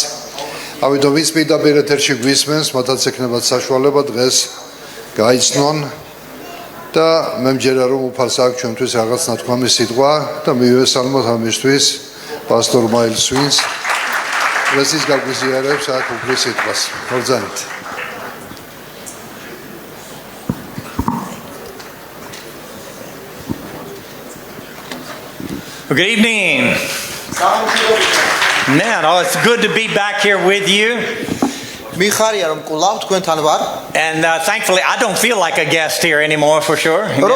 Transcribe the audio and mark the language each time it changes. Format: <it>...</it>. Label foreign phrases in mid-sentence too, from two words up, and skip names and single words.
<ka>ამიტომ ის პირდაპირ ეთერში გვისმენს, მათაც ექნებათ საშუალება დღეს გაიცნონ და მე მჯერა რომ უფალს აქვს ჩვენთვის რაღაც ნათქვამი სიტყვა და მივესალმოთ ამისთვის პასტორ მაილს ვინს დღეს ის გაგვიზიარებს აქ უფლის სიტყვას. მოგზაურობთ.</ka> <en>Good evening. Man, oh, it's good to be back here with you. And thancfully, I don't feel like a guest here anymore for sure.</en>